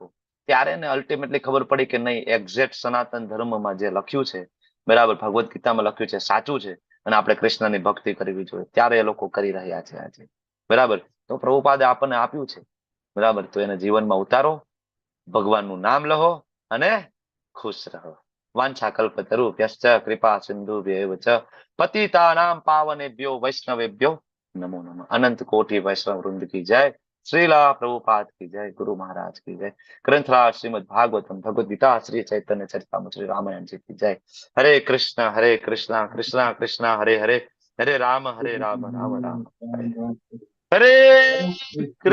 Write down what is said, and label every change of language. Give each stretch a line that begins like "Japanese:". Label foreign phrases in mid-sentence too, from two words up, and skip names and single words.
Gujarati: ત્યારે એને અલ્ટિમેટલી ખબર પડી કે નહીં, એક્ઝેક્ટ સનાતન ધર્મમાં જે લખ્યું છે, બરાબર, ભગવદ્ ગીતામાં લખ્યું છે, સાચું છે, અને આપણે કૃષ્ણની ભક્તિ કરવી જોઈએ. ત્યારે એ લોકો કરી રહ્યા છે આજે. બરાબર. તો પ્રભુપાદે આપણને આપ્યું છે, બરાબર, તો એને જીવનમાં ઉતારો, ભગવાનનું નામ લહો અને ખુશ રહો.
Sanskrit: वांछा कल्पतरुभ्यश्च कृपा सिंधुभ्यैव च पतितानां पावनेभ्यो वैष्णवेभ्यो नमो नमः.
Hindi: अनंत कोटि वैष्णव वृंद की जय। श्रीला प्रभुपाद की जय. गुरु महाराज की जय. ग्रंथराज श्रीमद भागवतम भगवद गीता श्री चैतन्य चरितामृत श्री रामायणजी की जय.
Sanskrit: हरे कृष्ण कृष्ण कृष्ण हरे हरे, हरे राम राम राम हरे हरे.